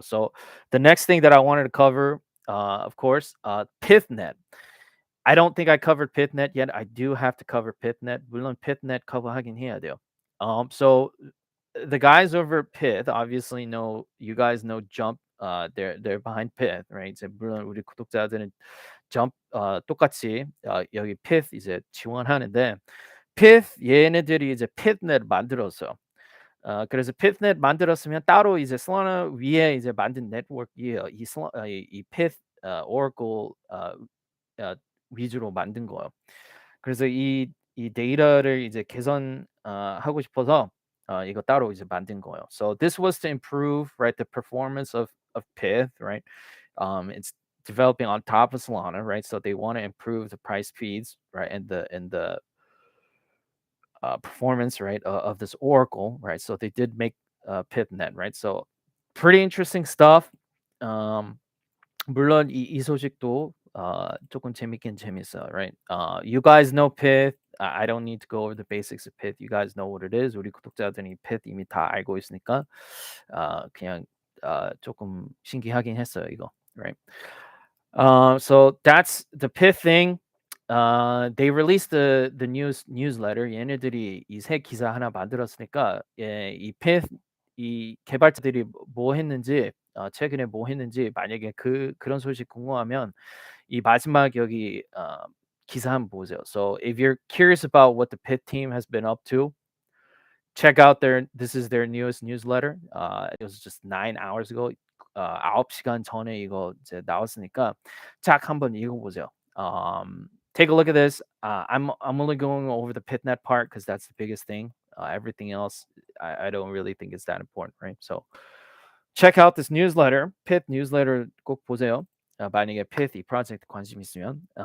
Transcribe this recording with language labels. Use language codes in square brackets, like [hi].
[en] So the next thing that I wanted to cover, of course, PithNet. I don't think I covered PithNet yet. I do have to cover PithNet. [ko] 물론 PithNet 커버하긴 해야 돼요. [en] So the guys over at Pith obviously know, you guys know Jump. They're behind Pith, right? [ko] 이제 물론 우리 구독자들은 Jump 똑같이 여기 Pith 이제 지원하는데, Pith 얘네들이 이제 PithNet 만들었어요. 그래서 PithNet 만들었으면 따로 이제 Solana 위에 이제 만든 네트워크이에요. 이 Pith Oracle 위주로 만든 거예요. 그래서 이 데이터를 이제 개선 하고 싶어서 이거 따로 이제 만든 거예요. [en] So this was to improve, right, the performance of Pith, right? It's developing on top of Solana, right? So they want to improve the price feeds, right, and the performance, right, of this Oracle, right? So they did make PithNet, right? So pretty interesting stuff. [ko] Um, 물론 이 소식도 조금 재밌긴 재밌어요, [en] right? You guys know Pith. I don't need to go over the basics of Pith. You guys know what it is. [ko] 우리 구독자들이 Pith 이미 다 알고 있으니까 그냥 조금 신기하긴 했어요, 이거, [en] right? So that's the Pith thing. They released the newsletter. [ko] 얘네들이 이 새 기사 하나 만들었으니까 이 Pith 이 개발자들이 뭐 했는지 최근에 뭐 했는지 만약에 그런 소식 궁금하면 이 마지막 여기 기사 한번 보세요. [en] So if you're curious about what the Pith team has been up to, check out this is their newest newsletter. It was just 9 hours ago. [ko] 9시간 전에 이거 이제 나왔으니까 쫙 한번 읽어보세요. [en] Take a look at this. I'm only going over the PithNet part because that's the biggest thing. Everything else, I don't really think it's that important, right? So check out this newsletter. [ko] Pith newsletter 꼭 보세요. 만약에 Pith 이 프로젝트 관심 있으면.